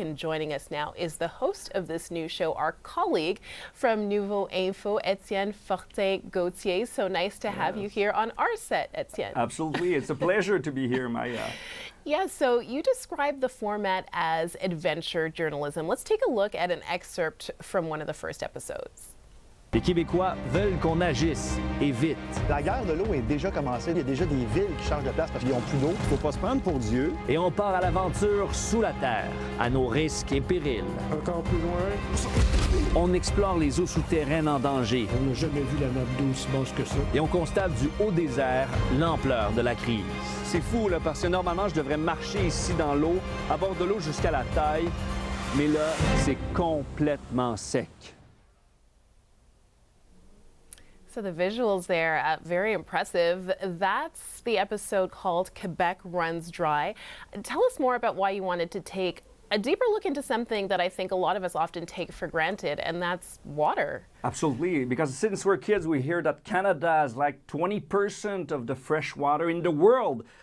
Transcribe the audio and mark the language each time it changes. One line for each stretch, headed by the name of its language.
English: And joining us now is the host of this new show, our colleague from Nouveau Info, Etienne Fortin-Gauthier. So nice to have you here on our set, Etienne. Absolutely. It's a pleasure to be here, Maya. Yeah, so you describe the format as adventure journalism. Let's take a look at an excerpt from one of the first episodes.
French: Les Québécois veulent qu'on agisse, et vite. La guerre de l'eau est déjà commencée. Il y a déjà des villes qui changent de place parce qu'ils n'ont plus d'eau. Il ne faut pas se prendre pour Dieu. Et on part à l'aventure sous la terre, à nos risques et périls. Encore plus loin. On explore les eaux souterraines en danger. On n'a jamais vu la nappe d'eau aussi basse que ça. Et on constate du haut désert l'ampleur de la crise. C'est fou, là, parce que normalement, je devrais marcher ici dans l'eau, à bord de l'eau jusqu'à la taille. Mais là, c'est complètement sec.
English: So the visuals there, very impressive. That's the episode called Quebec Runs Dry. Tell us more about why you wanted to take a deeper look into something that I think a lot of us often take for granted, and that's water. Absolutely, because since we're kids, we hear that Canada is like 20% of the fresh water in the world.